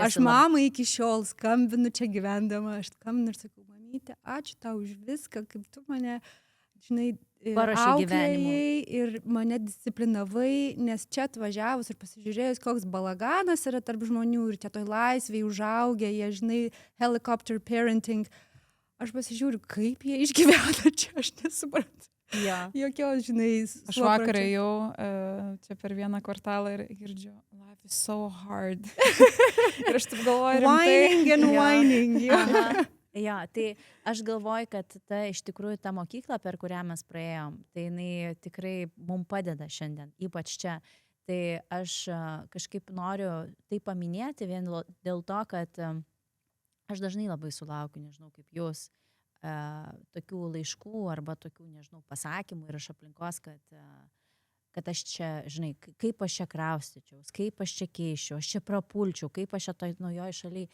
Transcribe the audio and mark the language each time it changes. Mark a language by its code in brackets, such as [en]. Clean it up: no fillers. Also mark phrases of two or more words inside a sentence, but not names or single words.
[lt] aš mamai iki šiol skambinu čia gyvendama, aš skambinu ir sakau, mamytė, ačiū tau už viską, kaip tu mane, žinai, auklėjai ir mane disciplinavai, nes čia atvažiavus ir pasižiūrėjus, koks balaganas yra tarp žmonių ir čia toj laisvėje užaugę, jie, žinai, [en] helicopter parenting. [lt] Aš pasižiūriu, kaip jie išgyvena čia, aš nesuprantu. Ja. Jokios, žinai, aš vakarą jau čia per vieną kvartalą ir girdžiu, [en] life is so hard. [lt] Ir aš taip galvoju, [en] whining and whining. [lt] Ja. Jo, tai aš galvoju, kad iš tikrųjų ta mokykla, per kurią mes praėjom, tai jinai tikrai mums padeda šiandien, ypač čia. Tai aš kažkaip noriu tai paminėti vien dėl to, kad aš dažnai labai sulaukiu, nežinau kaip jūs, tokių laiškų arba tokių, nežinau, pasakymų ir iš aplinkos, kad aš čia, žinai, kaip aš čia kraustyčiaus, kaip aš čia keiščiau, aš čia prapulčiau, kaip aš čia toj naujoj šaly.